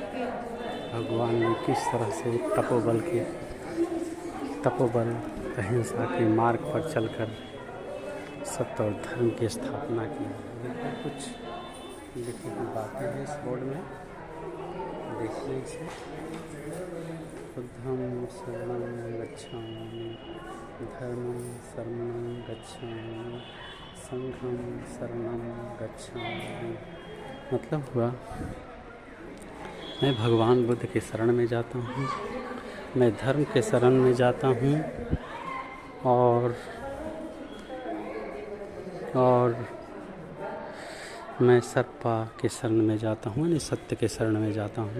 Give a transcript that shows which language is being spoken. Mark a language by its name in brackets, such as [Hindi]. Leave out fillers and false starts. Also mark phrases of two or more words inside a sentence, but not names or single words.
[Hindi] भगवान ने किस तरह से तपोबल अहिंसा के मार्ग पर चलकर सत्य और धर्म की स्थापना की। कुछ लिखी हुई बातें हैं इस बोर्ड में, देखिए इसे। [Pali] बुद्धं शरणं गच्छामि, धर्मं शरणं गच्छामि, संघं शरणं गच्छामि। [Hindi] मतलब हुआ मैं भगवान बुद्ध के शरण में जाता हूँ, मैं धर्म के शरण में जाता हूँ और मैं सत्ता के शरण में जाता हूँ, यानी सत्य के शरण में जाता हूँ।